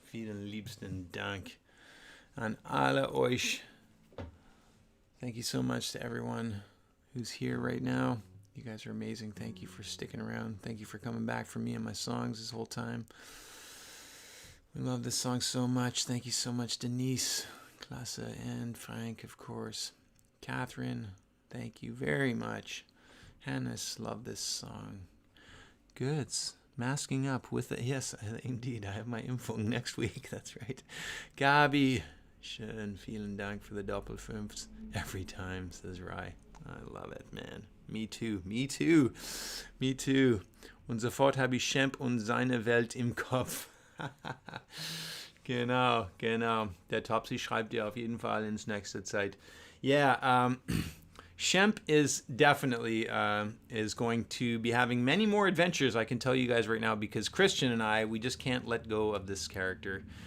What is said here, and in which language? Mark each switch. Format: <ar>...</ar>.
<de>Vielen liebsten Dank an alle euch.</de> <en>Thank you so much to everyone who's here right now. You guys are amazing. Thank you for sticking around. Thank you for coming back for me and my songs this whole time. We love this song so much. Thank you so much, Denise, Klasse, and Frank, of course. Catherine, thank you very much. Hannes, love this song. Goods. Masking up with it. Yes, indeed. I have my Impfung next week. That's right. Gabi, schön.</en> <de>Vielen Dank</de> <en>for the</en> <de>Doppelfünfs.</de> <en>Every time, says Rai. I love it, man. Me too. Me too. Me too.</en> <de>Und sofort habe ich Schemp und seine Welt im Kopf. Genau, genau. Der Topsy schreibt dir auf jeden Fall ins nächste Zeit.</de> <en>Yeah, Shemp is definitely is going to be having many more adventures, I can tell you guys right now, because Christian and I, we just can't let go of this character.</en>